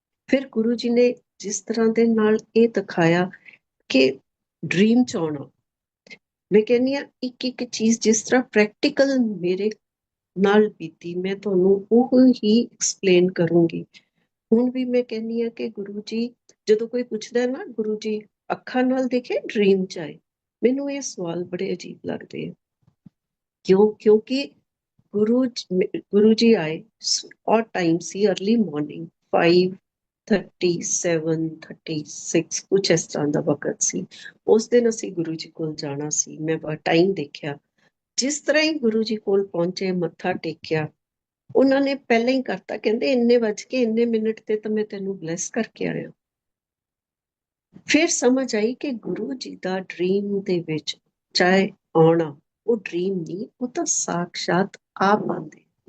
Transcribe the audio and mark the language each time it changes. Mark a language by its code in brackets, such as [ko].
[pa] ਫਿਰ ਗੁਰੂ ਜੀ ਨੇ ਜਿਸ ਤਰ੍ਹਾਂ ਦੇ ਨਾਲ ਇਹ ਦਿਖਾਇਆ ਕਿ ਡ੍ਰੀਮ 'ਚ ਆਉਣਾ, ਮੈਂ ਕਹਿੰਦੀ ਹਾਂ ਇੱਕ ਚੀਜ਼ ਜਿਸ ਤਰ੍ਹਾਂ ਪ੍ਰੈਕਟੀਕਲ ਮੇਰੇ ਨਾਲ ਬੀਤੀ, ਮੈਂ ਤੁਹਾਨੂੰ ਉਹ ਹੀ ਐਕਸਪਲੇਨ ਕਰੂੰਗੀ। ਹੁਣ ਵੀ ਮੈਂ ਕਹਿੰਦੀ ਹਾਂ ਕਿ ਗੁਰੂ ਜੀ, ਜਦੋਂ ਕੋਈ ਪੁੱਛਦਾ ਨਾ ਗੁਰੂ ਜੀ ਅੱਖਾਂ ਨਾਲ ਦੇਖੇ ਡ੍ਰੀਮ 'ਚ ਆਏ, ਮੈਨੂੰ ਇਹ ਸਵਾਲ ਬੜੇ ਅਜੀਬ ਲੱਗਦੇ ਆ। [hi] क्यों? क्योंकि गुरु जी आए और टाइम सी अर्ली मॉर्निंग 5:37, 36 कुछ इस तरह [pa] ਦਾ ਵਕਤ ਸੀ। ਉਸ ਦਿਨ ਅਸੀਂ ਗੁਰੂ ਜੀ ਕੋਲ ਜਾਣਾ ਸੀ। ਮੈਂ ਟਾਈਮ ਦੇਖਿਆ, ਜਿਸ ਤਰ੍ਹਾਂ ਹੀ ਗੁਰੂ ਜੀ ਕੋਲ ਪਹੁੰਚੇ, ਮੱਥਾ ਟੇਕਿਆ, ਉਹਨਾਂ ਨੇ ਪਹਿਲਾਂ ਹੀ ਕਰਤਾ, ਕਹਿੰਦੇ ਇੰਨੇ ਵੱਜ ਕੇ ਇੰਨੇ ਮਿੰਟ ਤੇ ਤਾਂ ਮੈਂ ਤੈਨੂੰ ਬਲੈਸ ਕਰਕੇ ਆਇਆ। ਫਿਰ ਸਮਝ ਆਈ ਕਿ ਗੁਰੂ ਜੀ ਦਾ ਡ੍ਰੀਮ ਦੇ ਵਿੱਚ ਚਾਹੇ ਆਉਣਾ, ਉਹ ਡ੍ਰੀਮ ਨਹੀਂ, ਉਹ ਤਾਂ ਸਾਖਸ਼ਾਤ ਆਪ ਆਉਂਦੇ।